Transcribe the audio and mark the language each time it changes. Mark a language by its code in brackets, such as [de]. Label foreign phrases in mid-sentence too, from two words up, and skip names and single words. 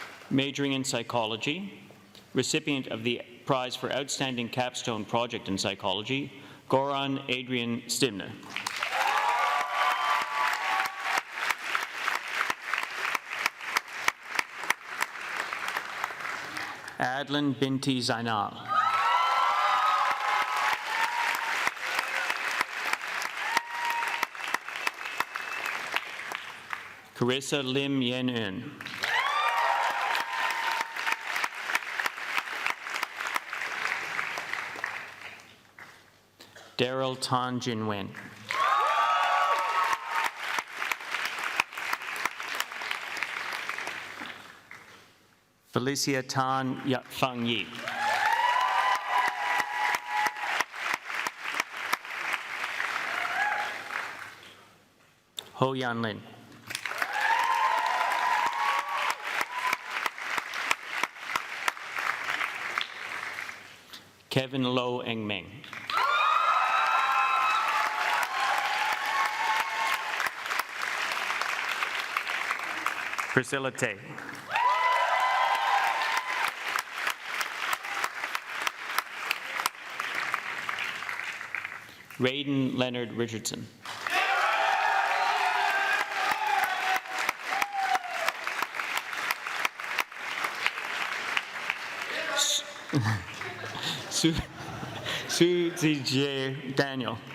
[en] Majoring in psychology, recipient of the prize for outstanding capstone project in psychology, Goran Adrian Stimna. Adlan Binti Zainal. Carissa Lim Yen Un. Daryl Tan Jin Wen. Felicia Tan Fang Yi. Ho Yan Lin. Kevin Lo Eng Meng. Priscilla Tay. Raiden Leonard Richardson. Su Zijie Daniel.